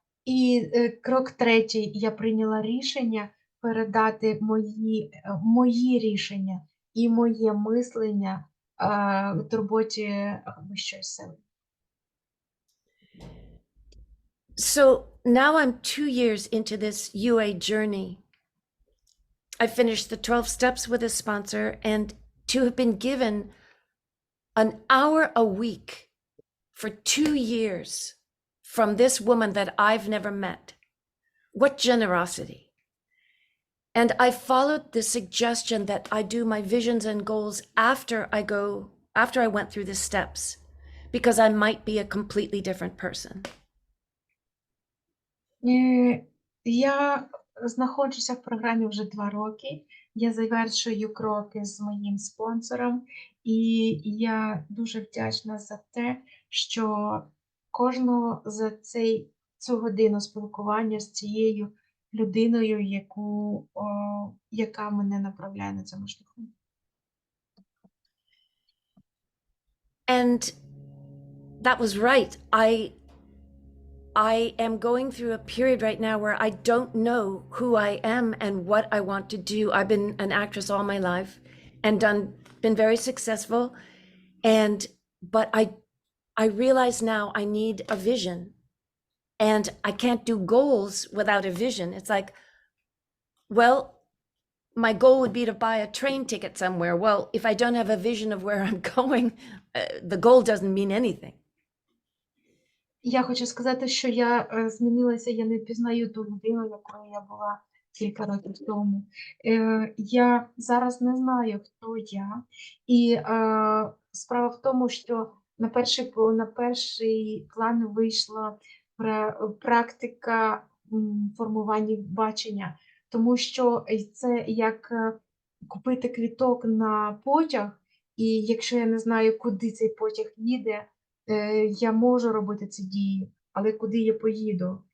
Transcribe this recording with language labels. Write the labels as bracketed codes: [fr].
[uk] І крок третій, я прийняла рішення передати мої рішення і моє мислення турботі вищої сили. [en] So now I'm 2 years into this UA journey. I finished the 12 steps with a sponsor, and to have been given an hour a week for 2 years from this woman that I've never met. What generosity. And I followed the suggestion that I do my visions and goals after I went through the steps, because I might be a completely different person. [uk] Я знаходжуся в програмі вже 2 роки. Я завершую кроки з моїм спонсором, і я дуже вдячна за те, що кожного за цю годину спілкування з цією людиною, яка мене направляє на цьому шляху. [en] And that was right. I am going through a period right now where I don't know who I am and what I want to do. I've been an actress all my life and been very successful. But I realize now I need a vision, and I can't do goals without a vision. It's like, well, my goal would be to buy a train ticket somewhere. Well, if I don't have a vision of where I'm going, the goal doesn't mean anything. [uk] Я хочу сказати, що я змінилася, я не пізнаю ту людину, якою я була кілька років тому. Я зараз не знаю, хто я. І справа в тому, що на перший план вийшла практика формування бачення, тому що це як купити квиток на потяг, і якщо я не знаю, куди цей потяг їде, я можу робити ці дії, але куди я поїду?